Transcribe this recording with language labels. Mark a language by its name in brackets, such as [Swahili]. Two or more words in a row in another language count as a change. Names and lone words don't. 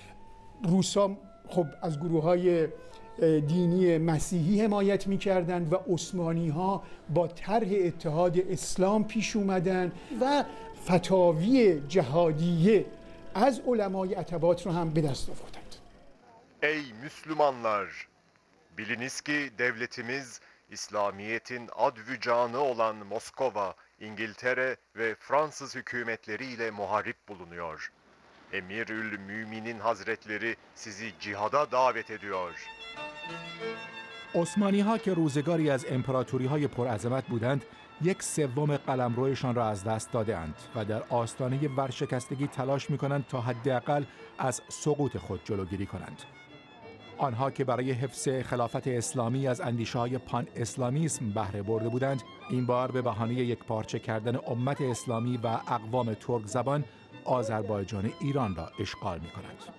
[Persian] روسا خب از گروه‌های دینی مسیحی حمایت می‌کردند و عثمانی‌ها با طرح اتحاد اسلام پیش اومدن و فتاوی جهادیه از علمای اتباط رو هم به دست آوردند. [Turkish] Ey Müslümanlar! Biliniz ki devletimiz İslamiyet'in advü canı olan Moskova, İngiltere ve Fransız hükümetleriyle muharip bulunuyor. Emirül Müminin Hazretleri sizi cihada davet ediyor. [Persian] عثمانی ها که روزگاری از امپراتوری های پرعظمت بودند، 1/3 قلمرویشان را از دست داده‌اند و در آستانه ورشکستگی تلاش می‌کنند تا حداقل از سقوط خود جلوگیری کنند. آنها که برای حفظ خلافت اسلامی از اندیشه‌های پان اسلامیسم بهره برده بودند، این بار به بهانه یکپارچه کردن امت اسلامی و اقوام ترک زبان آذربایجان ایران را اشغال می‌کنند.